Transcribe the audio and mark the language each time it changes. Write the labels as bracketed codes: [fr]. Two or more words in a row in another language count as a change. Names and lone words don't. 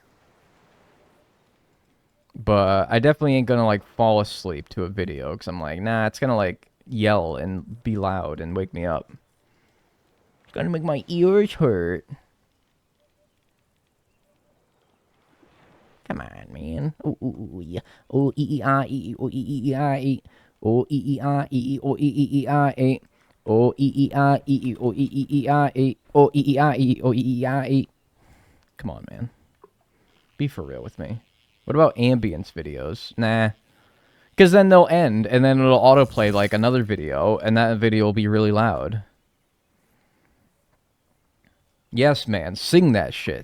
[en] But I definitely ain't gonna, like, fall asleep to a video, because I'm like, nah, it's gonna, like, yell and be loud and wake me up. It's gonna make my ears hurt. Come on, man. Ooh, ooh, ooh, yeah. Oh, e-e-ah, e-e, oh, e-e-ah, e. Oh, e-e-ah, e-e, oh, e-e-ah, e. Oh, e-e-ah, e-e, oh, e-e-ah, e. Oh, e-e-ah, e-e, oh, e-e-ah, e. Come on, man. Be for real with me. What about ambience videos? Nah. Because then they'll end, and then it'll autoplay, like, another video, and that video will be really loud. Yes, man. Sing that shit.